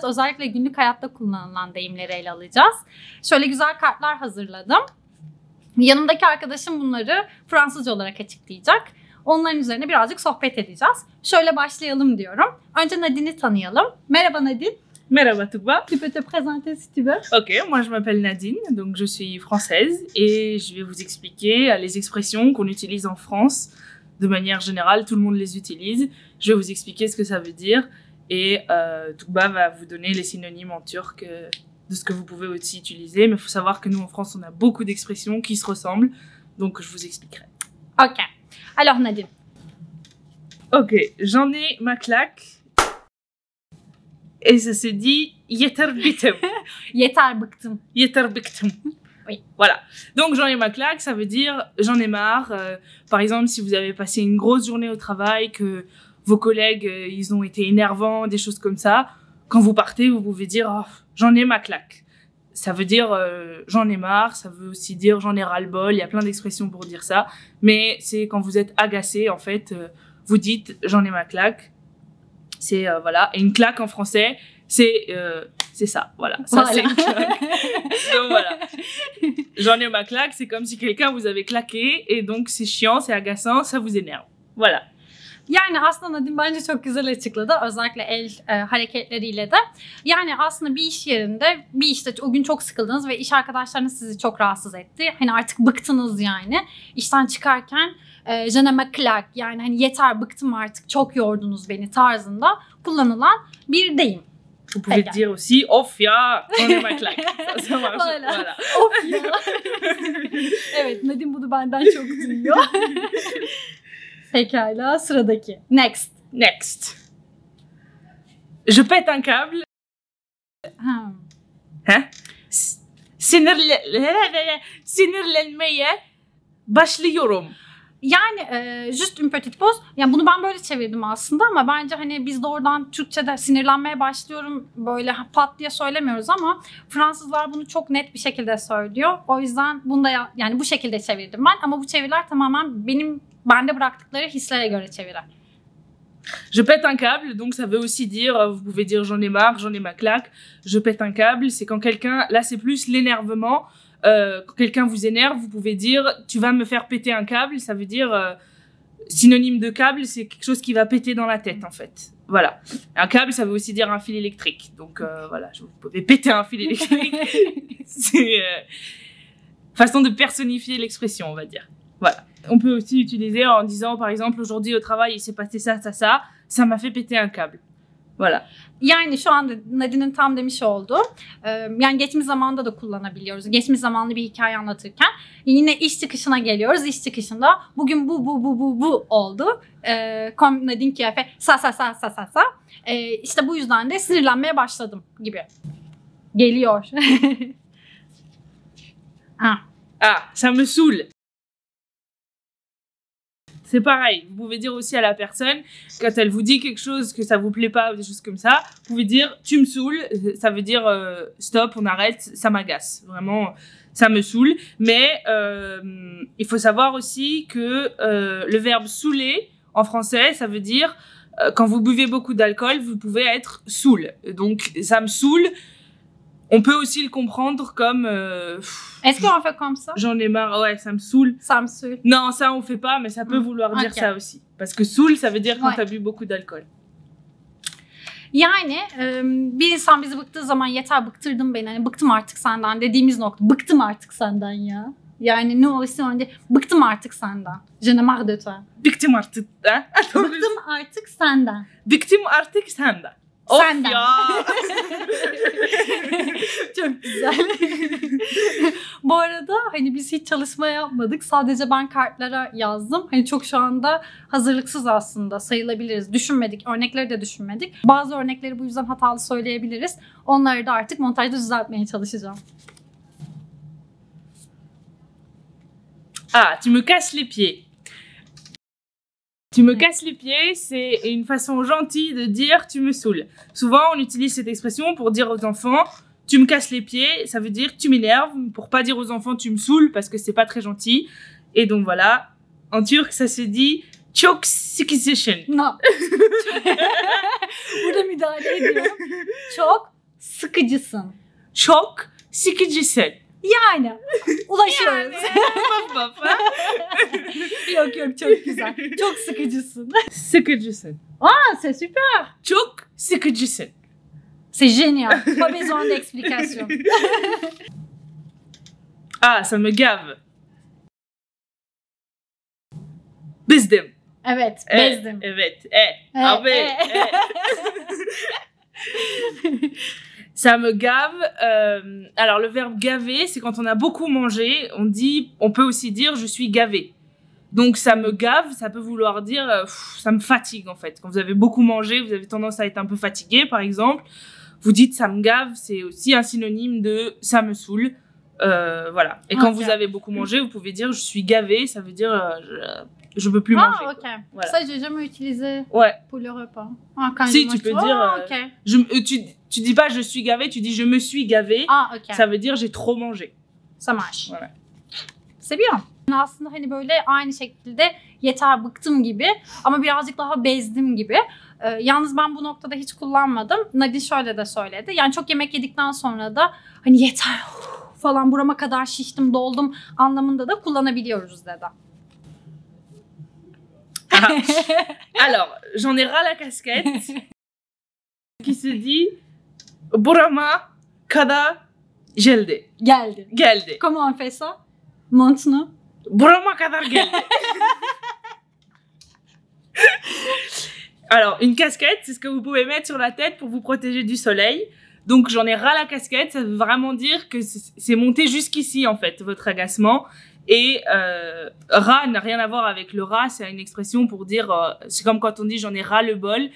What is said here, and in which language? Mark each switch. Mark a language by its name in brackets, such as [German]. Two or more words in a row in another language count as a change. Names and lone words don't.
[Turkish] Özellikle günlük hayatta kullanılan deyimleri ele alacağız. Şöyle güzel kartlar hazırladım. Yanımdaki arkadaşım bunları Fransızca olarak açıklayacak. Onların üzerine birazcık sohbet edeceğiz. Şöyle başlayalım diyorum. Önce Nadine'i tanıyalım. Merhaba Nadine. Merhaba Tuba. [French] Tu peux te présenter si tu veux. Ok, moi je m'appelle Nadine, donc je suis française et je vais vous expliquer les expressions qu'on utilise en France. De manière générale, tout le monde les utilise. Je vais vous expliquer ce que ça veut dire et Tuba va vous donner les synonymes en turc de ce que vous pouvez aussi utiliser. Mais il faut savoir que nous en France, on a beaucoup d'expressions qui se ressemblent, donc je vous expliquerai. Ok. Alors Nadine. Ok, j'en ai ma claque. Et ça se dit [Turkish] yeter bitim. Yeter bıktım. Yeter bıktım. [French] Oui. Voilà. Donc j'en ai ma claque, ça veut dire j'en ai marre. Par exemple, si vous avez passé une grosse journée au travail, que vos collègues ils ont été énervants, des choses comme ça, quand vous partez, vous pouvez dire oh, j'en ai ma claque. Ça veut dire j'en ai marre, ça veut aussi dire j'en ai ras-le-bol, il y a plein d'expressions pour dire ça, mais c'est quand vous êtes agacé en fait, vous dites j'en ai ma claque. C'est voilà, et une claque en français, c'est ça, voilà. Ça Voilà. c'est une claque. Donc voilà. J'en ai ma claque, c'est comme si quelqu'un vous avait claqué et donc c'est chiant, c'est agaçant, ça vous énerve. Voilà. [Turkish] Yani aslında Nadine bence çok güzel açıkladı. Özellikle el hareketleriyle de. Yani aslında bir iş yerinde, bir işte o gün çok sıkıldınız ve iş arkadaşlarınız sizi çok rahatsız etti. Hani artık bıktınız yani. İşten çıkarken [French] je ne me claque, [Turkish] yani hani yeter bıktım artık, çok yordunuz beni tarzında kullanılan bir deyim. [French] Vous pouvez dire aussi [Turkish] of ya, [French] j'en ai ma claque. Ça marche. Voilà. Voilà. [Turkish] Of ya. Evet, Nadine bunu benden çok duyuyor. Pekala, sıradaki. [English] Next. Next. [French] Je pète un câble. Ha. Hein? [Turkish] Sinirlenmeye başlıyorum. [French] Yani just une petite pause. [Turkish] Yani bunu ben böyle çevirdim aslında ama bence hani biz de oradan Türkçe'de sinirlenmeye başlıyorum böyle pat diye söylemiyoruz ama Fransızlar bunu çok net bir şekilde söylüyor. O yüzden bunu da yani bu şekilde çevirdim ben ama bu çeviriler tamamen bende bıraktıkları hislere göre çeviriler. [French] Je pète un câble, donc ça veut aussi dire, vous pouvez dire j'en ai marre, j'en ai ma claque. Je pète un câble, c'est quand quelqu'un, là c'est plus l'énervement. Quand quelqu'un vous énerve, vous pouvez dire tu vas me faire péter un câble, ça veut dire synonyme de câble, c'est quelque chose qui va péter dans la tête en fait. Voilà. Un câble, ça veut aussi dire un fil électrique. Donc voilà, vous pouvez péter un fil électrique. C'est façon de personnifier l'expression, on va dire. Voilà. On peut aussi utiliser en disant par exemple aujourd'hui au travail il s'est passé ça, ça, ça, ça m'a fait péter un câble. Voilà. [Turkish] Yani şu anda Nadine'in tam demiş olduğu, yani geçmiş zamanda da kullanabiliyoruz. Geçmiş zamanlı bir hikaye anlatırken yine iş çıkışına geliyoruz. İş çıkışında bugün bu oldu. [French] Comme Nadine qui a fait ça. [Turkish] İşte bu yüzden de sinirlenmeye başladım gibi. Geliyor. [French] Ah, ça me saoule. C'est pareil, vous pouvez dire aussi à la personne, quand elle vous dit quelque chose que ça vous plaît pas ou des choses comme ça, vous pouvez dire « tu me saoules », ça veut dire stop, on arrête, ça m'agace, vraiment, ça me saoule. Mais il faut savoir aussi que le verbe « saouler » en français, ça veut dire quand vous buvez beaucoup d'alcool, vous pouvez être saoul. Donc ça me saoule. On peut aussi le comprendre comme... Est-ce qu'on fait comme ça? J'en ai marre, ouais, ça me saoule. Ça me saoule. Non, ça on fait pas, mais ça peut vouloir dire ça aussi. Parce que saoul, ça veut dire quand t'as bu beaucoup d'alcool. [Turkish] Yani bir insan bizi bıktığı zaman yeter bıktırdın beni, hani bıktım artık senden dediğimiz nokta. Bıktım artık senden ya. Yani ne olursa önce bıktım artık senden. [French] Je ne marre de toi. [Turkish] Bıktım artık. Ha? Bıktım artık senden. Bıktım artık senden. Senden. Of ya. Çok güzel. Bu arada hani biz hiç çalışma yapmadık. Sadece ben kartlara yazdım. Hani çok şu anda hazırlıksız aslında sayılabiliriz. Düşünmedik. Örnekleri de düşünmedik. Bazı örnekleri bu yüzden hatalı söyleyebiliriz. Onları da artık montajda düzeltmeye çalışacağım. [French] Ah, tu me casses les pieds. Tu me casses les pieds, c'est une façon gentille de dire tu me saoules. Souvent, on utilise cette expression pour dire aux enfants tu me casses les pieds, ça veut dire tu m'énerves, pour pas dire aux enfants tu me saoules parce que c'est pas très gentil. Et donc voilà, en turc ça se dit [Turkish] Çok sıkıcısın. [English] No. [Turkish] Burada müdahale ediyorum. Çok sıkıcısın. Çok sıkıcısın. Yani ulaşıyoruz. Baf baf, ha? Yok yok çok güzel. Çok sıkıcısın. Sıkıcısın. [French] Ah, c'est super. Çok sıkıcısın. C'est génial. Pas besoin d'explication. Ah, ça me gave. [Turkish] Bezdim. Evet, bezdim. Evet. Abi. [French] Ça me gave. Alors, le verbe gaver, c'est quand on a beaucoup mangé. On peut aussi dire je suis gavé. Donc, ça me gave, ça peut vouloir dire ça me fatigue en fait. Quand vous avez beaucoup mangé, vous avez tendance à être un peu fatigué, par exemple. Vous dites ça me gave, c'est aussi un synonyme de ça me saoule. Voilà. Et quand vous avez beaucoup mangé, vous pouvez dire je suis gavé, ça veut dire je peux plus manger. Ah, ok. Voilà. Ça, j'ai jamais utilisé Ouais. pour le repas. Ah, quand Si, je tu peux mange- dire. Ah, ok. Tu dis pas je suis gavé, tu dis je me suis gavé. Ah, ok. Ça veut dire j'ai trop mangé. Ça marche. Voilà. C'est bien. [Turkish] Aslında hani böyle aynı şekilde yeter bıktım gibi ama birazcık daha bezdim gibi. Yalnız ben bu noktada hiç kullanmadım. Nadine şöyle de söyledi. Yani çok yemek yedikten sonra da hani yeter falan burama kadar şiştim doldum anlamında da kullanabiliyoruz dedi. [French] Alors, j'en ai ras la casquette qui se dit [Turkish] burama kada geldi. Geldi. Geldi. [French] Comment on fait ça? Maintenant. [Turkish] Burama kadar geldi. [French] Alors, une casquette, c'est ce que vous pouvez mettre sur la tête pour vous protéger du soleil. Donc, j'en ai ras la casquette, ça veut vraiment dire que c'est monté jusqu'ici, en fait, votre agacement. Et ras n'a rien à voir avec le ras, c'est une expression pour dire, c'est comme quand on dit j'en ai ras le bol.